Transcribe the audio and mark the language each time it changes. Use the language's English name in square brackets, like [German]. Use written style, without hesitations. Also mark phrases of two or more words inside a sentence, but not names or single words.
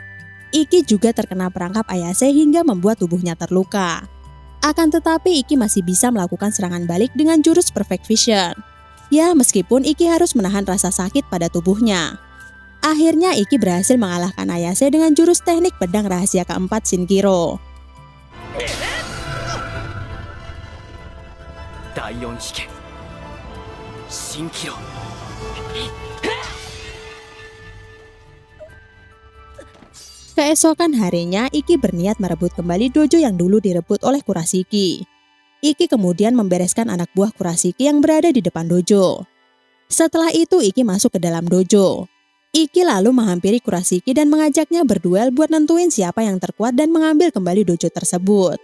[Indonesian] Iki juga terkena perangkap Ayase hingga membuat tubuhnya terluka. Akan tetapi Iki masih bisa melakukan serangan balik dengan jurus [English] Perfect Vision. [Indonesian] Ya, meskipun Iki harus menahan rasa sakit pada tubuhnya. Akhirnya Iki berhasil mengalahkan Ayase dengan jurus teknik pedang rahasia keempat Shinkiro. [Japanese] 第四秘剣蜃気楼。 [Indonesian] Keesokan harinya, Iki berniat merebut kembali dojo yang dulu direbut oleh Kurashiki. Iki kemudian membereskan anak buah Kurashiki yang berada di depan dojo. Setelah itu, Iki masuk ke dalam dojo. Iki lalu menghampiri Kurashiki dan mengajaknya berduel buat nentuin siapa yang terkuat dan mengambil kembali dojo tersebut.